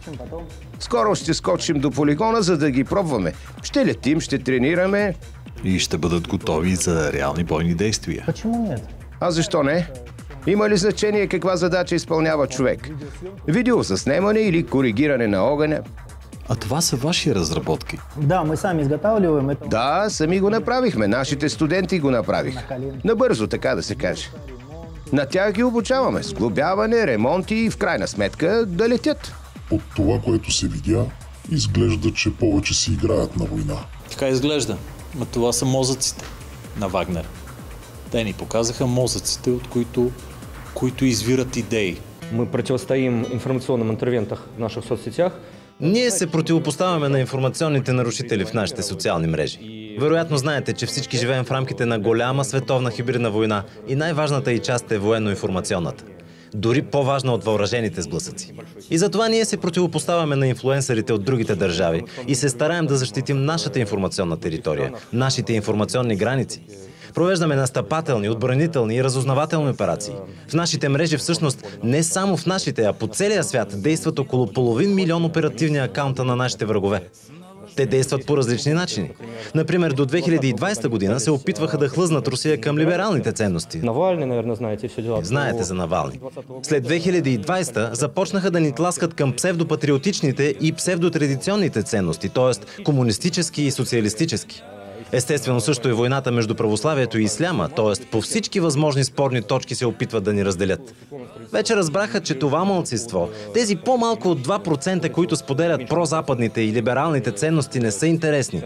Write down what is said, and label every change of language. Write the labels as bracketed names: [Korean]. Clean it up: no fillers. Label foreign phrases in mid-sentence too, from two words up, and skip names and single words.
[Bulgarian] Скоро ще скочим до полигона, за да ги пробваме. Ще летим, ще тренираме. И ще бъдат готови за реални бойни действия. А защо не? Има ли значение каква задача изпълнява човек? Видеозаснемане или коригиране на огъня? А това са ваши разработки? [Russian] Да, мы сами изготавливаем. [Bulgarian] Да, сами го направихме. Нашите студенти го направиха. Набързо, така да се каже. На тях ги обучаваме. Сглобяване, ремонти и в крайна сметка да летят. От това, което се видя, изглежда, че повече си играят на война. Така изглежда. Но това са мозъците на Вагнер. Те ни показаха мозъците, от които извират идеи. [Russian] Мы противостоим информационным интервентах в наших соцсетях. [Bulgarian] Ние се противопоставяме на информационните нарушители в нашите социални мрежи. Вероятно знаете, че всички живеем в рамките на голяма световна хибридна война и най-важната й част е военно-информационната. Дори по-важна от въоръжените сблъсъци. И затова ние се противопоставяме на инфлуенсърите от другите държави и се стараем да защитим нашата информационна територия, нашите информационни граници. Провеждаме настъпателни, отбранителни и разузнавателни операции. В нашите мрежи всъщност не само в нашите, а по целия свят действат около 500 000 оперативни акаунта на нашите врагове. Те действат по различни начини. Например, до 2020 година се опитваха да хлъзнат Русия към либералните ценности. [Russian] Навални, наверное, знаете все дела. [Bulgarian] Знаете за Навални. След 2020 започнаха да ни тласкат към псевдопатриотичните и псевдотрадиционните ценности, т.е. комунистически и социалистически. Естествено също и войната между православието и исляма, т.е. по всички възможни спорни точки се опитват да ни разделят. Вече разбраха, че това малцинство, тези по-малко от 2%, които споделят прозападните и либералните ценности, не са интересни.